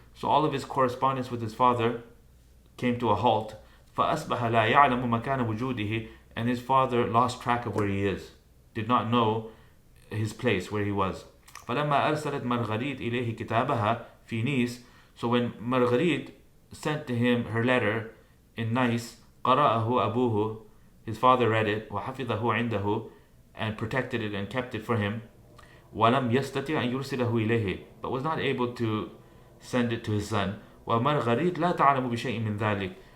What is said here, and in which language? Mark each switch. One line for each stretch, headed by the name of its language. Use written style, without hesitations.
English: So all of his correspondence with his father came to a halt.
Arabic: فأصبح لا يعلم مكان وجوده,
English: and his father lost track of where he is, did not know his place where he was.
Arabic: فلما أرسلت مارغريت إليه كتابها في نيس.
English: So when Marguerite sent to him her letter in Nice,
Arabic: قرأه أبوه,
English: his father read it,
Arabic: وحفظه عنده,
English: and protected it and kept it for him.
Arabic: ولم يستطع أن يرسله إليه,
English: but was not able to send it to his son.
Arabic: ومارغريت لا تعلم بشيء من ذلك.